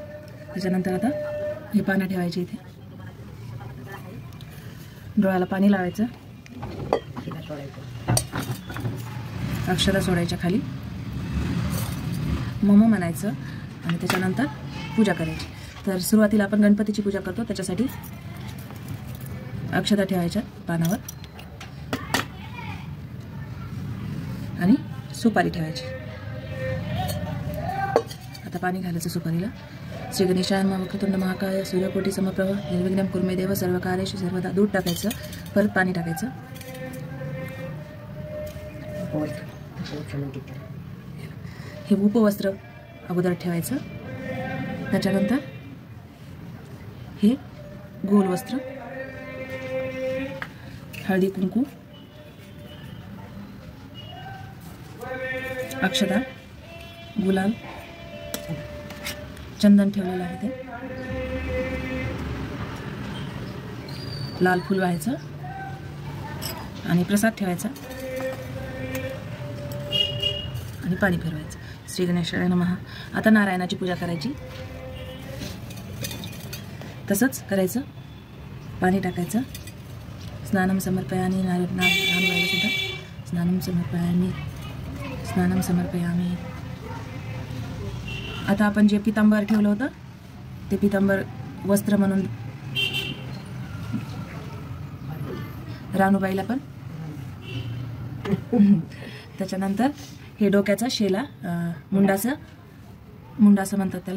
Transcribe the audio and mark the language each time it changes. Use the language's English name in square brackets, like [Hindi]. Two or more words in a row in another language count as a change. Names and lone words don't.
[Marathi] त्याच्यानंतर आता हे पानं ठेवायचे इथे, डोळ्याला पाणी लावायचं, अक्षरा सोडायच्या खाली, मम म्हणायचं, आणि त्याच्यानंतर पूजा करायची. तर सुरुवातीला आपण गणपतीची पूजा करतो, त्याच्यासाठी अक्षता ठेवायच्या पानावर आणि सुपारी ठेवायची. आता पाणी घालायचं सुपारीला. [Sanskrit] श्री गणेशाय नमः वक्रतुंड महाकाय सूर्यकोटी समप्रभ निर्विघ्नं कुरु मे देव सर्व कार्येषु सर्वदा. [Marathi] दूध टाकायचं, परत पाणी टाकायचं. हे उपवस्त्र अगोदर ठेवायचं, त्याच्यानंतर हे गोल वस्त्र, हळदी कुंकू, अक्षता, गुलाल, चंदन ठेवलेलं आहे ते, लाल फूल व्हायचं आणि प्रसाद ठेवायचा आणि पाणी फिरवायचं. [Sanskrit] श्री गणेशाय नमः. [Marathi] आता नारायणाची पूजा करायची, तसंच करायचं, पाणी टाकायचं, [Sanskrit] स्नानम समर्पयामी, [Marathi] नारायणाला सुद्धा [Sanskrit] स्नानम समर्पयामी, स्नानम समर्पयामी. [Marathi] आता आपण जे पितांबर ठेवलं होतं ते पितांबर वस्त्र म्हणून रानूबाईला पण. त्याच्यानंतर हे डोक्याचा शेला, मुंडाचं म्हणतात त्याला.